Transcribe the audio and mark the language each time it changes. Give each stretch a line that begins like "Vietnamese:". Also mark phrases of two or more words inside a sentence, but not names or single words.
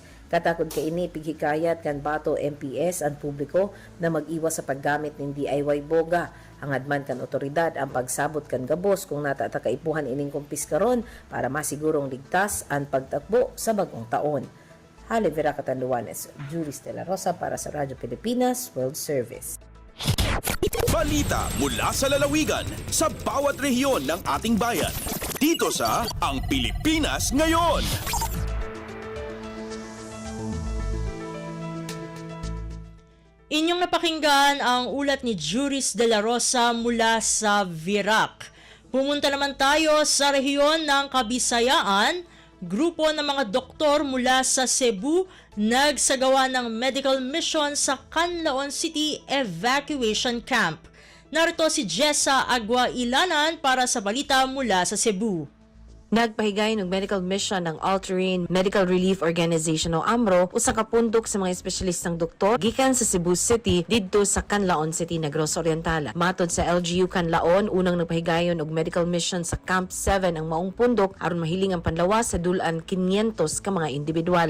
Bikol: Katakod ka ini pighikayat kan Bato MPS ang publiko na
Filipino: mag-iwas sa paggamit ng DIY boga.
Bikol: Hangad man kan otoridad ang pagsabot kan gabos kung natatakaipuhan ining kumpiskaron
Filipino: para masigurong ligtas ang pagtakbo sa bagong taon. Halle Vera, Catanduanes, Juris de la Rosa para sa Radyo Pilipinas World Service. Balita mula sa lalawigan sa bawat rehiyon ng ating bayan. Dito sa Ang Pilipinas Ngayon. Inyong napakinggan ang ulat ni Juris de la Rosa mula sa Virac. Pumunta naman tayo sa rehiyon ng Kabisayaan. Grupo ng mga doktor mula sa Cebu nagsagawa ng
English: medical mission
Filipino: sa Canlaon City Evacuation Camp. Narito si Jessa Agua Ilanan para sa balita mula sa Cebu.
Cebuano: Nagpahigay ng
English: medical mission
Cebuano: ng All-Terrain Medical Relief Organization o AMRO usa ka pundok sa mga espesyalistang doktor gikan sa Cebu City didto sa Canlaon City, Negros Oriental. Matod sa LGU Canlaon, unang nagpahigayon og
English: medical mission
Cebuano: sa Camp 7 ang maong pundok aron mahiling ang panlawas sa dulan 500 ka mga individual.